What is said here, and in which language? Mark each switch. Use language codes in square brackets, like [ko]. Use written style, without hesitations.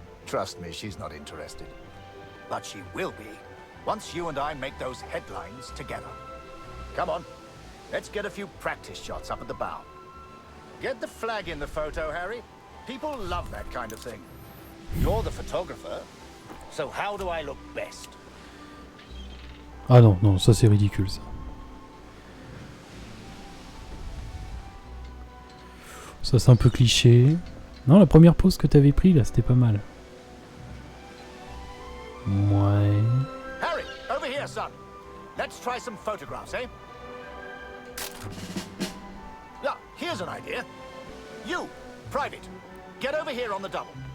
[en] Trust me, she's not interested. But she will be, once you and I make those headlines together. Come on, let's get a few practice shots up at the bow. Get the flag in the photo, Harry. People love that kind of thing. You're the photographer, so how do I look best? [fr] Ah non, non, ça c'est ridicule ça. Ça c'est un peu cliché. Non, la première pause que t'avais pris là, c'était pas mal. Ouais. [en] Harry, over here, son. Let's try some photographs, eh? Yeah, here's an idea. You, Private, get over here on the double.